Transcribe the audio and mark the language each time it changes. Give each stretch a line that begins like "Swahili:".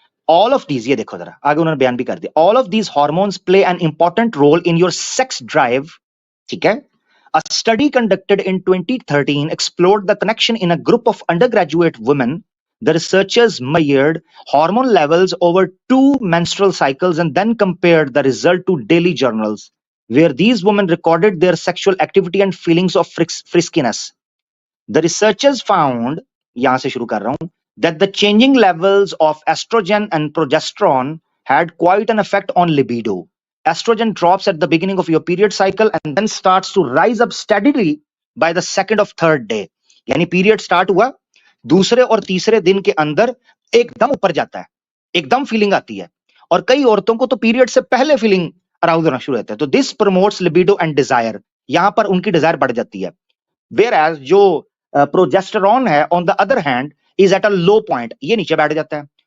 English: all of these,
Hindi: ये देखो जरा आगे उन्होंने बयान भी कर दिया,
English: all of these hormones play an important role in your sex drive,
Hindi: ठीक है।
English: A study conducted in 2013 explored the connection in a group of undergraduate women The researchers measured hormone levels over 2 menstrual cycles and then compared the result to daily journals, where these women recorded their sexual activity and feelings of friskiness. The researchers found,
Hindi: yahan se shuru kar raha hu,
English: that the changing levels of estrogen and progesterone had quite an effect on libido. Estrogen drops at the beginning of your period cycle and then starts to rise up steadily by the second of third day.
Hindi: यानी period start हुआ, दूसरे और तीसरे दिन के अंदर एकदम ऊपर जाता है, एकदम फीलिंग आती है, और कई औरतों को तो पीरियड से पहले फीलिंग अराउज होना शुरू होता है. तो
English: this promotes libido and desire,
Hindi: यहां पर उनकी डिजायर बढ़ जाती है.
English: Whereas जो progesterone है on the other hand is at a low point,
Hindi: ये नीचे बैठ जाता है.